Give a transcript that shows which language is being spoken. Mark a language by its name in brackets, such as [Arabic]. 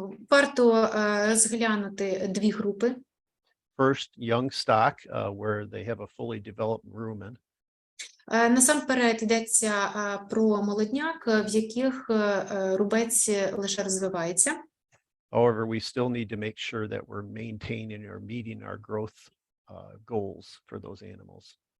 [Ukrainian] Варто розглянути дві групи. [English] First, young stock, where they have a fully developed rumen. [Ukrainian] Насамперед йдеться про молодняк, в яких рубець лише розвивається. [English] However, we still need to make sure that we're maintaining or meeting our growth goals for those animals.